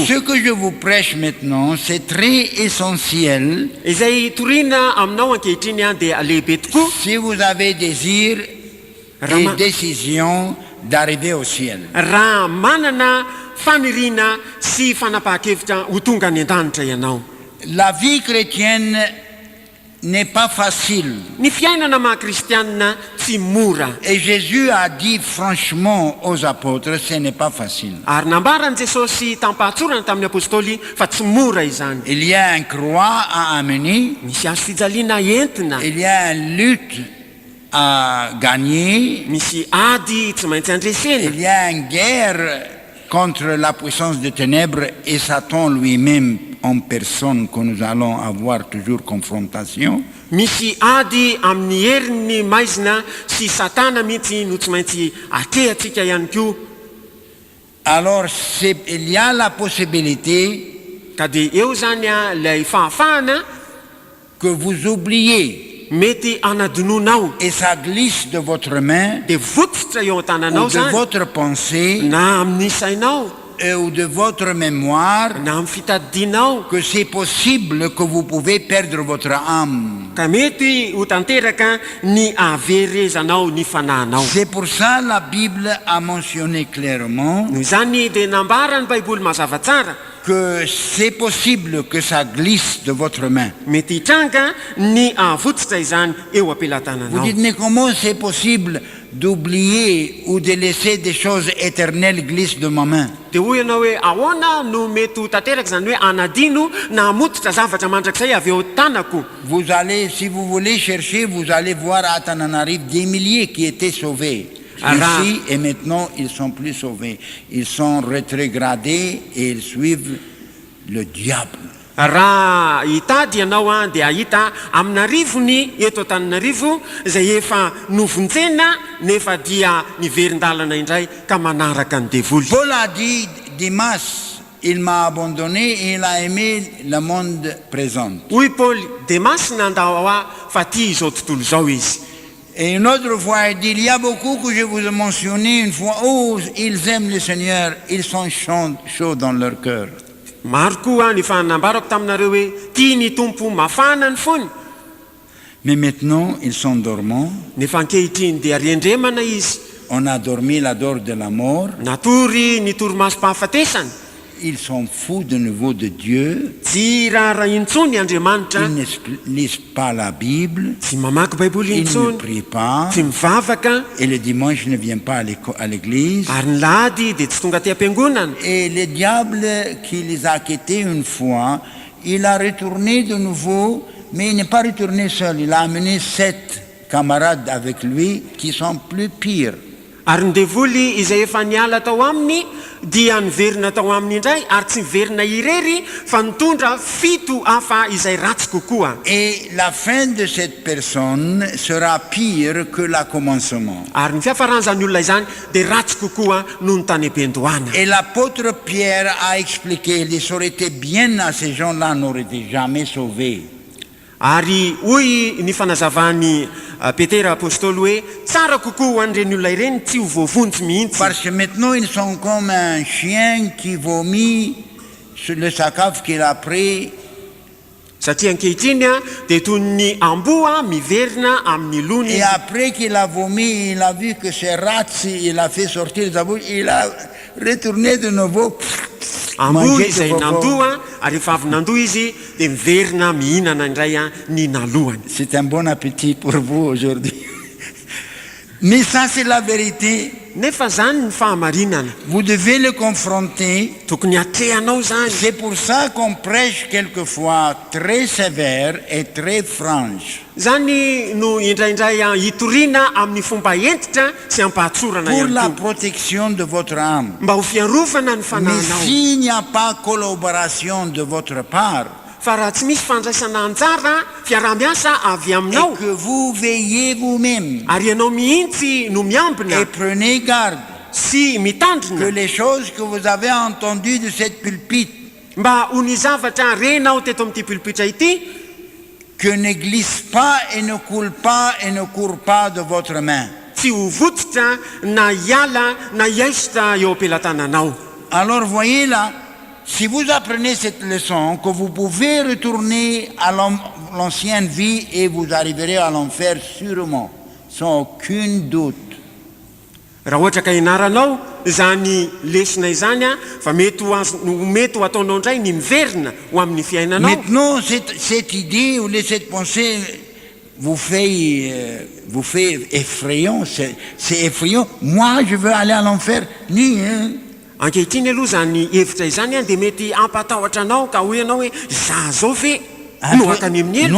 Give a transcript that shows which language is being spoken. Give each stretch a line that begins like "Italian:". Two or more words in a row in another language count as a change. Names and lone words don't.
French: Ce que je vous prêche maintenant, c'est très essentiel
Malagasy: Izay toriana aminao ankehitriny dia lehibe tokoa
French: si vous avez désir et décision d'arriver au ciel.
Malagasy: raha manana faniriana sy fanapahan-kevitra ho tonga ny an-danitra ianao.
French: La vie chrétienne n'est pas facile.
Malagasy: Ny fiainana maha-kristianina tsy mora.
French: Et Jésus a dit franchement aux apôtres, ce n'est pas facile.
Malagasy: Ary nambarany Jesosy tampahatsorana tamin'ny apôstôly fa tsy mora izany.
French: Il y a une croix à amener,
Malagasy: Misy azo fijaliana entina,
French: il y a une lutte à gagner,
Malagasy: misy ady tsy maintsy andresena,
French: il y a une guerre contre la puissance des ténèbres et Satan lui-même en personne que nous allons avoir toujours confrontation.
Malagasy: misy ady amin'ny herin'ny maizina sy satana mihitsy no tsy maintsy akehantsika ihany koa.
French: Alors il y a la possibilité
Malagasy: Ka dia eo zany ilay fahafahana
French: que vous oubliez
Malagasy: mety anadinonao
French: et ça glisse de votre main
Malagasy: dia vototra eo
French: ou
Malagasy: an-tananao
French: de
Malagasy: zany
French: votre pensée
Malagasy: na amin'ny sainao
French: ou de votre mémoire
Malagasy: na amin'ny fitadidinao
French: que c'est possible que vous pouvez perdre votre âme.
Malagasy: ka mety ho tanteraka ny ahaverezanao ny fanahinao.
French: C'est pour ça la Bible a mentionné clairement
Malagasy: Noho izany dia nambara ny baiboly mazava tsara
French: que c'est possible que ça glisse de votre main.
Malagasy: mety hitranga ny ahavototra izany eo
French: Vous
Malagasy: am-pelatananao.
French: dites, mais comment c'est possible d'oublier ou de laisser des choses éternelles glisser de ma main?
Malagasy: dia hoy ianao hoe ahoana no mety ho tanteraka izany hoe anadino na hamototra zavatra mandrakizay avy eo tanako.
French: Vous allez, si vous voulez chercher, vous allez voir à Tananarive des milliers qui étaient sauvés. Ici et maintenant, ils sont plus sauvés. Ils sont rétrogradés et ils suivent le diable.
Malagasy: Raha hitady ianao dia ahita amin'arivony eto Antananarivo izay efa novonjena nefa dia niverin-dalana indray ka manaraka ny devoly.
French: Paul a dit, Dimas, il m'a abandonné et il a aimé le monde présent.
Malagasy: Hoy Paoly, Demasy nandao aho fa tia izao tontolo izao izy.
French: Et une autre fois, il dit, il y a beaucoup que je vous ai mentionné une fois, oh, ils aiment le Seigneur, ils sont chauds dans leur cœur.
Malagasy: Maro koa ny fanambarako taminareo hoe tia ny tompo mafana ny fony.
French: Mais maintenant, ils sont dormants.
Malagasy: Nefa ankehitriny dia riendremana izy.
French: On a dormi la dor de la mort.
Malagasy: Natory ny toromasom-pahafatesany.
French: Ils sont fous de nouveau de Dieu.
Malagasy: Tsy raha intsony Andriamanitra.
French: Ils ne lisent pas la Bible.
Malagasy: Tsy mamaky baiboly
French: Ils ne
Malagasy: intsony.
French: prient pas.
Malagasy: Tsy mivavaka.
French: Et le dimanche ne vient pas à l'église.
Malagasy: Ary ny lahady dia tsy tonga ty am-piangonana.
French: Et le diable qui les a quittés une fois, il a retourné de nouveau, mais il n'est pas retourné seul. Il a amené 7 camarades avec lui qui sont plus pires.
Malagasy: Ary ny devoly izay efa niala tao aminy dia niverina tao aminy indray ary tsy niverina irery fa nitondra 7 hafa izay ratsy kokoa.
French: Et la fin de cette personne sera pire que le commencement.
Malagasy: Ary ny fiafaran'izany olona izany dia ratsy kokoa noho ny tany am-piandohana.
French: Et l'apôtre Pierre a expliqué, il dit, ça aurait été bien à ces gens-là n'auraient été jamais sauvés.
Malagasy: Ary hoy ny fanazavany Petera apôstôly hoe tsara kokoa ho an'ireny olona ireny tsy ho voavonjy mihitsy.
French: Parce que maintenant ils sont comme un chien qui vomit sur le sakaf qu'il a pris.
Malagasy: Satria ankehitriny dia toy ny amboa miverina amin'ny lony.
French: Et après qu'il a vomi, il a vu que c'est ratsi, il a fait sortir sa bouche, il a retourné de nouveau.
Malagasy: Amboa izay nandoa ary rehefa avy nandoa izy dia miverina mihinana indray ny nalohany.
French: C'est un bon appétit pour vous aujourd'hui. Mais ça c'est la vérité.
Malagasy: nefa zany ny fahamarinana
French: Vous devez le confronter.
Malagasy: tokony atrehanao zany.
French: C'est pour ça qu'on prêche quelquefois très sévère et très franche.
Malagasy: Zany no indraindray hitoriana amin'ny fomba entitra sy ampahatsorana
French: Pour
Malagasy: ihany
French: la
Malagasy: koa
French: protection de votre âme.
Malagasy: mba ho fiarovana ny
French: Mais
Malagasy: fanahinao.
French: s'il n'y a pas collaboration de votre part,
Malagasy: Fa raha tsy misy fandraisana anjara fiarah-miasa avy
French: et
Malagasy: aminao
French: que vous veillez vous-même
Malagasy: ary ianao mihitsy no miambina
French: et prenez garde
Malagasy: sy
French: que
Malagasy: mitandrina
French: les choses que vous avez entendues de cette pulpite
Malagasy: mba ho ny zavatra renao teto amin'ity pulpitra ity
French: que ne glisse pas et ne coule pas et ne court pas de votre main.
Malagasy: tsy ho vototra na hiala na hiaisitra eo am-pelatananao.
French: Alors voyez là, si vous apprenez cette leçon, que vous pouvez retourner à l'ancienne vie et vous arriverez à l'enfer sûrement, sans aucun doute. Raha ohatra ka ianaranao zany lesina izany fa mety ho ataonao indray ny miverina ho amin'ny fiainanao. Maintenant, cette idée ou cette pensée vous fait effrayant, c'est effrayant. Moi, je veux aller à l'enfer. Ni, hein?
Malagasy: Ankehitriny aloha zany hevitra izany dia mety ampatahotra anao ka hoe ianao hoe za zao ve no akany amin'ny elo.